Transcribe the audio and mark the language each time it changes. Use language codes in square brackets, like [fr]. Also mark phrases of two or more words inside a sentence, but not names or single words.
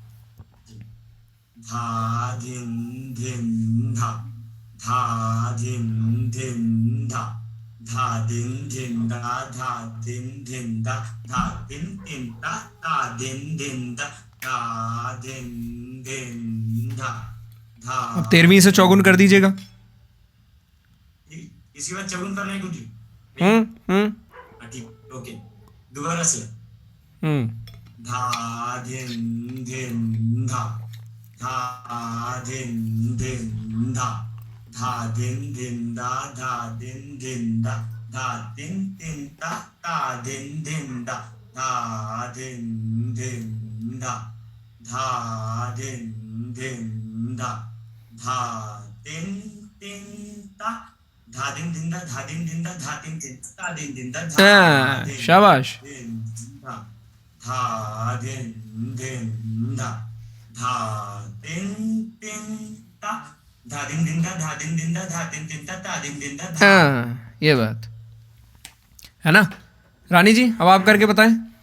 [hi] धा दिन धा, धा दिन धा, धा दिन धा, धा दिन धा, धा दिन ता दिन धा, धा दिन धा, धा। अब 13वीं से चौगुन कर दीजिएगा। इसके बाद चौगुन करना है कुछ? हम्म। ठीक, ओके, दोबारा से। धा दिन धा, धा दिन धा, धा दिन धा, धा दिन धा, धा दिन ता दिन धा, धा दिन धा, धा दिन धा, धा ता, धा दिन धा, धा दिन धा, धा ता दिन धा, हाँ, शाबाश। धा, धा दिन धा, धा ता, धा दिन धा, धा धा ता ता धा, धा। हाँ, ये बात है ना। रानी जी अब आप करके बताएं।